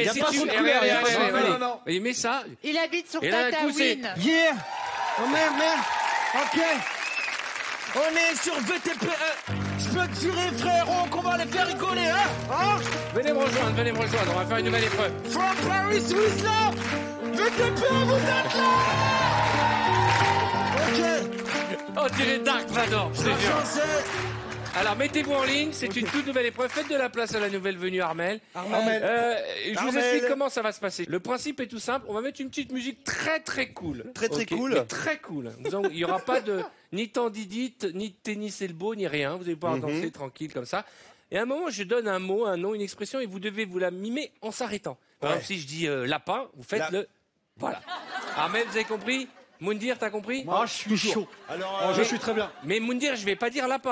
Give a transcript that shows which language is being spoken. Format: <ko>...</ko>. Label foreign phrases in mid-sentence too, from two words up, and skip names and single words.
<fr>y a si pas tu... trop de Eh, couleurs, y a allez, pas trop de allez, couleurs. Non. Il met ça. Il habite sur Et là, d'un coup, c'est- Tataouine. Yeah. Oh merde. Ok. On est sur VTP. Je peux te jurer, frérot, qu'on va les faire rigoler, hein? Venez me rejoindre, on va faire une nouvelle épreuve.</fr> <en>From Paris with love!</en> <fr>Faites le peu, vous êtes là! Ok. On dirait Dark Vador, je te jure. Français. Alors mettez-vous en ligne, c'est une toute nouvelle épreuve. Faites de la place à la nouvelle venue Armel. Je vous Armel. explique comment ça va se passer. Le principe est tout simple. On va mettre une petite musique très très cool. Très, très Ok, cool. mais très cool. Il n'y aura pas de ni tendidite, ni de tennis et le beau, ni rien. Vous allez pouvoir danser tranquille comme ça. Et à un moment, je donne un mot, un nom, une expression, et vous devez vous la mimer en s'arrêtant. Par exemple, si je dis lapin, vous faites le... Voilà. Armel, vous avez compris? Moundir, t'as compris? Ah, je suis chaud. Alors, Je suis très bien. Mais Moundir, je vais pas dire lapin.</fr>